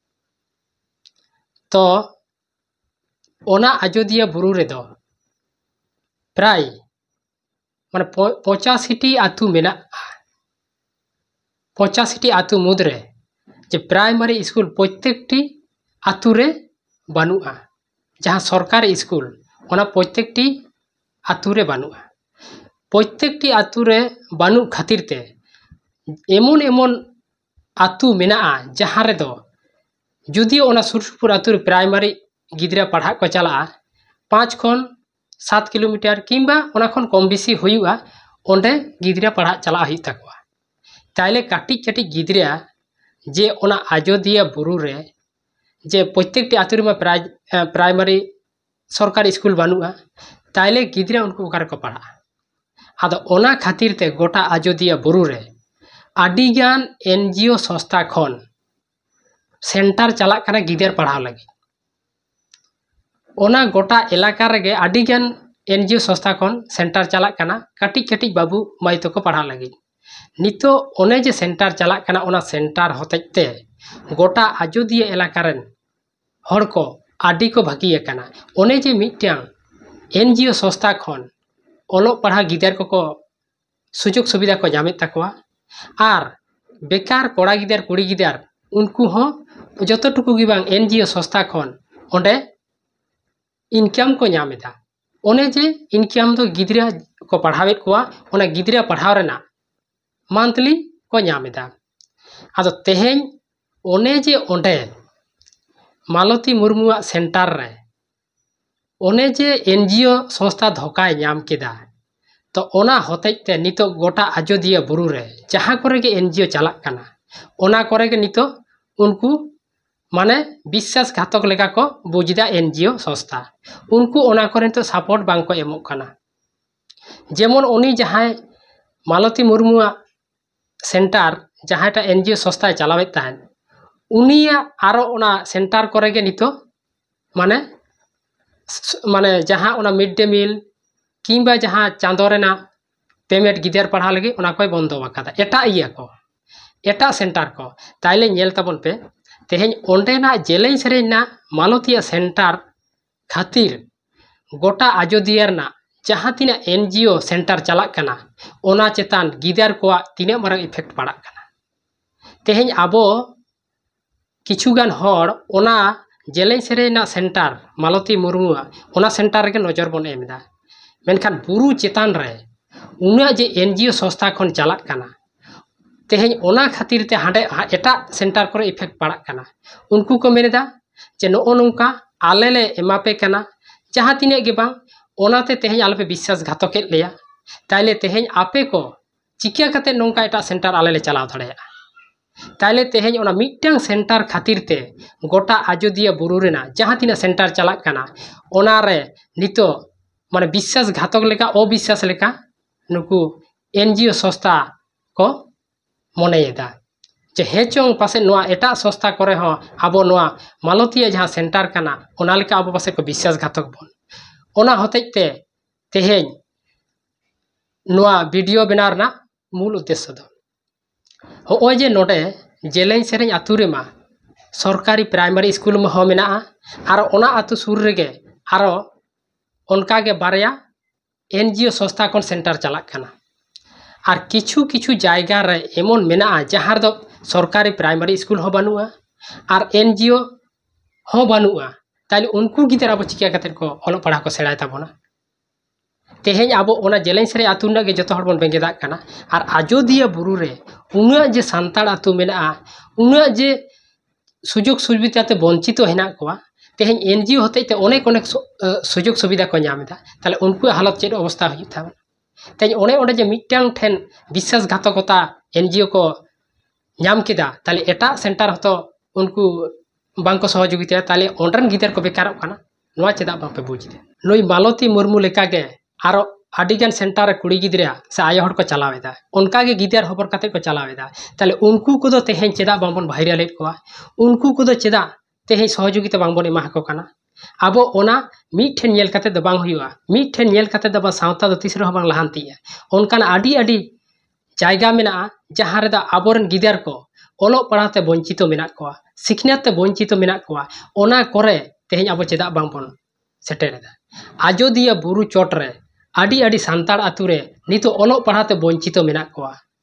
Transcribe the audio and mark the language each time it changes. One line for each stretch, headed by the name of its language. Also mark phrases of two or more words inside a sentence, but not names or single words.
Santali: तो ओना आजोदिया बुरु रे दो प्राय माने 85टी आतु मेना 85टी आतु मुद्रे जे
English: primary school
Santali: प्रत्येकटी आतु रे बानुआ जहाँ सरकारी स्कूल ओना प्रत्येकटी आतु रे बानुआ प्रत्येकटी आतु रे बानु खातिर ते एमन एमन आतु मेना जहाँ रे दो जुदी ओना सुरसुपुर आतु रे प्राइमरी गिद्रा पढ़ा को चला 5 खन 7 किलोमीटर किंबा ओना खन कम बेसी हुयुआ ओंडे गिद्रा पढ़ा चला हुई तकवा ताइले काटी काटी गिद्रा जे ओना आजोदिया बुरु रे जे प्रत्येकटी आतु रे प्राइमरी सरकारी स्कूल बानुआ ताइले गिद्रा उनको ओकारे को पढ़ा आदो ओना खातिर ते गोटा आजोदिया बुरु रे आडिगान एनजीओ संस्था खन सेंटर चला कना गिदर पढ़ाव लगी ओना गोटा इलाका रेगे आडिगान एनजीओ संस्था खन सेंटर चला कना कटिक कटिक बाबू माई तो को पढ़ाव लगी नितो ओने जे सेंटर चला कना ओना सेंटर होतेते गोटा आजोदिया इलाका रेन हर को आडी को भागी कना ओने जे मिट्यां एनजीओ संस्था खन ओलो पढ़ा गिदर को सुजोग सुविधा को जामे तकवा आर बेकार कोड़ा गिदर कुड़ी गिदर उनको हो जतटुकु गी बांग एनजीओ संस्था खन ओंडे इनकम को नामेदा ओने जे इनकम तो गिदरा को पढ़ावे कोआ ओना गिदरा पढ़ाव रेना मंथली को नामेदा आदो तेहें ओने जे ओंडे मालती मुर्मुआ सेंटर रे ओने जे एनजीओ संस्था धोकाय नाम केदा तो ओना होतेते नितो गोटा आजोदिया बुरु रे जहाँ करे के एनजीओ चलाक कना ओना करे के नितो उनको माने विश्वासघातक लेका को बुझदा एनजीओ संस्था उनको ओना करे तो सपोर्ट बांग को एमोग कना जेमन उनी जहाँ मालती मुर्मुआ सेंटर जहाँटा एनजीओ संस्था चलावे तहन उनिया आरो ओना सेंटर करे के नितो माने माने जहाँ ओना
English: mid day meal
Santali: किंबा जहाँ चांदो रेना पेमेंट गिदर पढ़ा लगे ओना कोई बंदो बाकादा एटा इया को एटा सेंटर को ताइले नेल ताबन पे तेहें ओंडेना जेलें सेरेना मालतिया सेंटर खातिर गोटा आजोदिया ना जहाँ तीना एनजीओ सेंटर चला कना ओना चेतान गिदर को तीना मारंग इफेक्ट पड़ा कना तेहें आबो किछुगान हर ओना जेलें सेरेना सेंटर मालती मुर्मुआ ओना सेंटर के नजर बन एमदा मेनखान बुरु चेतान रे उना जे एनजीओ संस्था खन चला कना तेहें ओना खातिर ते हांडे एटा सेंटर करे इफेक्ट पड़ा कना उनको को मेनेदा जे नो नोंका आले ले एमापे कना जहाँ तीने गे बांग ओनाते तेहें आलपे विश्वासघातक लेया ताइले तेहें आपे को चिका कते नोंका एटा सेंटर आले ले चलाव दाड़ेया ताइले तेहें ओना मिट्टांग सेंटर खातिर ते गोटा आजोदिया बुरु रेना जहाँ तीना सेंटर चला कना ओना रे नितो माने विश्वासघातक लेका अविश्वास लेका नुकु एनजीओ संस्था को मनेदा जे हेचों पासे नोआ एटा संस्था करे हो आबो नोआ मालतिया जहाँ सेंटर कना ओना लेका आबो पासे को विश्वासघातक बन ओना होतेते तेहें नोआ वीडियो बनार ना
Hindi: मूल उद्देश्य
Santali: दो होय जे नोडे जेलें सेरें आतु रे मा सरकारी
English: primary school
Santali: में हो मेना आर ओना आतु सुर रेगे आरो उनका के बारया एनजीओ संस्था को सेंटर चला कना और किछु किछु जायगा रे एमन मेना जहाँ दो सरकारी प्राइमरी स्कूल हो बनुआ और एनजीओ हो बनुआ ताइले उनको गिदर अब चिका कते को ओलो पढ़ा को सेड़ाय ताबोना तेहें आबो ओना जेलें सेरे आतु ना गे जतो हर बन बेंगेदा कना और आजोदिया बुरु रे उना जे सांताड़ आतु मेना उना जे सुजोग सुविधा ते वंचितो हेना कोआ तेहें एनजीओ होते अनेक अनेक सुजोग सुविधा को नामेदा ताले उनको हालत चेद अवस्था हुई था तेज ओने ओंडे जे मिट्टांग ठेन विश्वासघातकता एनजीओ को नाम केदा ताले एटा सेंटर हतो उनको बांको सहयोगिता ताले ओंडरन गिदर को बेकार कना नोआ चेदा बापे बुझदे नोई मालती मुर्मू लेका गे आरो आडिगान सेंटर कुड़ी गिदरा से आयो हड़ को चलावेदा उनका गे गिदर खबर कते को चलावेदा ताले उनको को तेहें चेदा बांबन भाइराल कोआ उनको को चेदा तेहें सहयोगिता बांबन एमा को कना आबो ओना मिठेन नेल कते द बांग हुआ मिठेन नेल कते द बा सावता द तीसरे बांग लहानतिया उनकान आडी आडी जायगा मेना जहाँ रेदा आबोरन गिदर को ओलो पढ़ाते वंचितो मेना कोआ सिखनाते वंचितो मेना कोआ ओना करे तेहें आबो चेदा बांबन सेटेरेदा आजोदिया बुरु चोट रे आडी आडी सांताड़ आतु रे नितो ओलो पढ़ाते वंचितो मेना कोआ